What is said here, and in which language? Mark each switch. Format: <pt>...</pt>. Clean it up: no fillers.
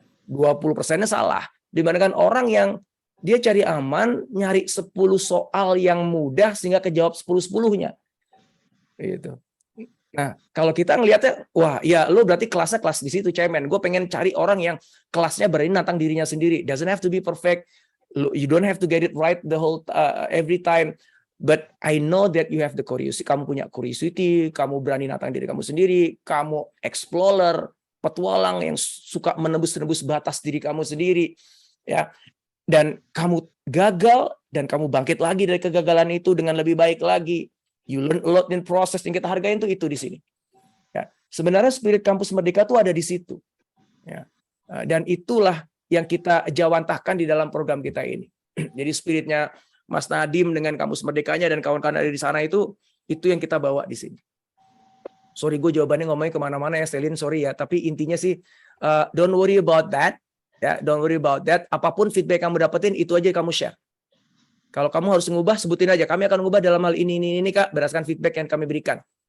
<id>20%-nya salah. Dibandingkan orang yang dia cari aman, nyari 10 soal yang mudah sehingga kejawab 10-10-nya. Gitu. Nah, kalau kita ngelihatnya, wah, ya lo berarti kelasnya kelas di situ, cemen. Gue pengen cari orang yang kelasnya berani nantang dirinya sendiri.</id> <en>Doesn't have to be perfect. You don't have to get it right the whole every time. But I know that you have the curiosity.</en> <id>Kamu punya curiosity, kamu berani nantang diri kamu sendiri, kamu explorer, petualang yang suka menembus-nembus batas diri kamu sendiri, ya. Dan kamu gagal dan kamu bangkit lagi dari kegagalan itu dengan lebih baik lagi.</id> <en>You learn a lot in process</en> <id>yang kita hargain itu di sini. Ya, sebenarnya spirit kampus Merdeka itu ada di situ. Ya. Dan itulah yang kita jawantahkan di dalam program kita ini. Jadi spiritnya Mas Nadim dengan kampus Merdekanya dan kawan-kawan ada di sana itu yang kita bawa di sini. Sorry, gue jawabannya ngomongnya kemana-mana ya, Selin.</id> <en>Sorry</en> <id>ya, tapi intinya sih</id> <en>don't worry about that. Ya, don't worry about that.</en> <id>Apapun feedback kamu dapetin itu aja kamu share. Kalau kamu harus ngubah, sebutin aja. Kami akan ngubah dalam hal ini Kak, berdasarkan feedback yang kami berikan.</id>